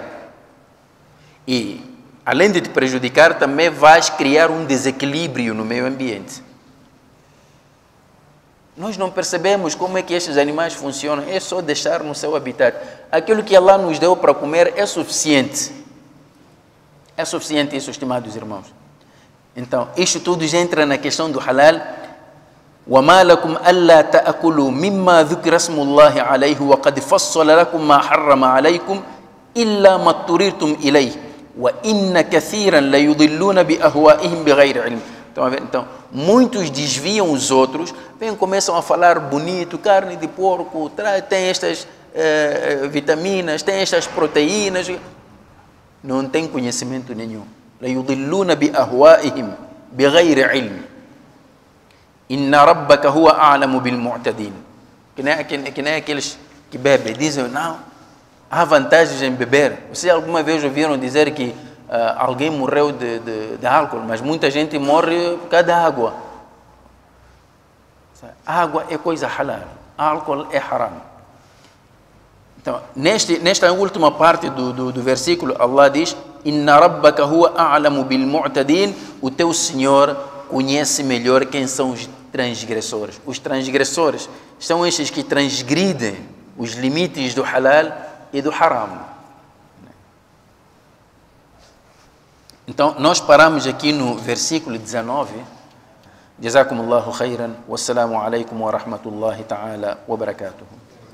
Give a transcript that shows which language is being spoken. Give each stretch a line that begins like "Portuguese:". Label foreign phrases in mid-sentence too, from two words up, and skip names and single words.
Portuguese: E, além de te prejudicar, também vais criar um desequilíbrio no meio ambiente. Nós não percebemos como é que estes animais funcionam. É só deixar no seu habitat. Aquilo que Allah nos deu para comer é suficiente. É suficiente isso, estimados irmãos. Então, isto tudo já entra na questão do halal.
Arabic: وَمَا لَكُمْ أَلَّا تَأْكُلُوا مِمَّا ذُكِرَ اسْمُ اللَّهِ عَلَيْهِ وَقَدْ فَصَّلَ لَكُمْ مَا حَرَّمَ عَلَيْكُمْ إِلَّا مَا اضْطُرِرْتُمْ إِلَيْهِ وَإِنَّ كَثِيرًا لَيُضِلُّونَ بِأَهْوَائِهِمْ بِغَيْرِ عِلْمٍ.
Portuguese: Então, muitos desviam os outros, começam a falar bonito, carne de porco, tem estas vitaminas, tem estas proteínas. Não tem conhecimento nenhum.
Arabic: لَيُضِلُّونَ بِأَهْوَائِهِمْ بِغَيْرِ عِلْمٍ. إِنَّ رَبَّكَ هُوَ أَعْلَمُ بِالْمُعْتَدِينَ.
Portuguese: Que nem aqueles que bebem, dizem, não, há vantagens em beber. Vocês alguma vez ouviram dizer que alguém morreu de álcool, mas muita gente morre por causa da água. A água é coisa halal, álcool é haram. Então, nesta última parte do versículo, Allah diz,
Arabic: إن ربك هو أعلم بالمعتدين,
Portuguese: o teu Senhor conhece melhor quem são os transgressores. Os transgressores são estes que transgridem os limites do halal e do haram. Então, nós paramos aqui no versículo 19.
Arabic: جزاكم الله خيرا والسلام عليكم ورحمة الله تعالى وبركاته.